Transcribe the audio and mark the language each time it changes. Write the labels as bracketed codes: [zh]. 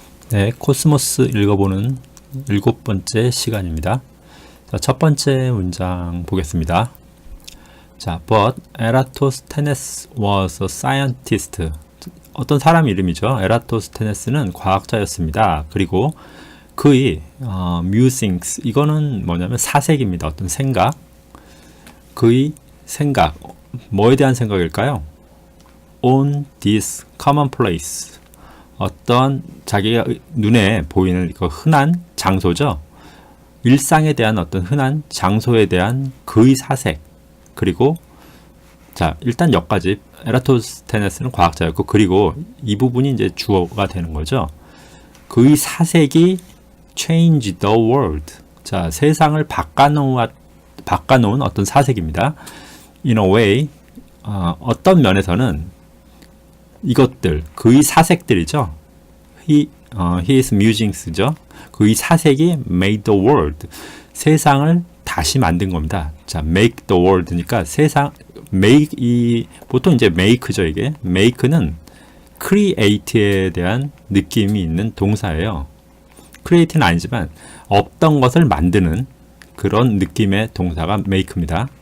[ko] 네, 코스모스 읽어보는 7번째 시간입니다. 자, 첫 번째 문장 보겠습니다. [en] 자, but Eratosthenes was a scientist. [ko] 어떤 사람 이름이죠. 에라토스테네스는 과학자였습니다. 그리고 그의 musings, 이거는 뭐냐면 사색입니다. 어떤 생각. 그의 생각, 뭐에 대한 생각일까요? [en] on this commonplace, [ko] 어떤 자기가 눈에 보이는 그 흔한 장소죠. 일상에 대한 어떤 흔한 장소에 대한 그의 사색. 그리고 자, 일단 여기까지 에라토스테네스는 과학자였고, 그리고 이 부분이 이제 주어가 되는 거죠. 그의 사색이 [en] change the world. [ko] 자, 세상을 바꿔놓은 어떤 사색입니다. [en] In a way, [ko] 어떤 면에서는 이것들, 그의 사색들이죠. [en] His musings죠. [ko] 그의 사색이 [en] made the world. [ko] 세상을 다시 만든 겁니다. 자, make the world니까 세상, make, 보통 이제 make죠, 이게. make는 create에 대한 느낌이 있는 동사예요. create는 아니지만, 없던 것을 만드는 그런 느낌의 동사가 make입니다.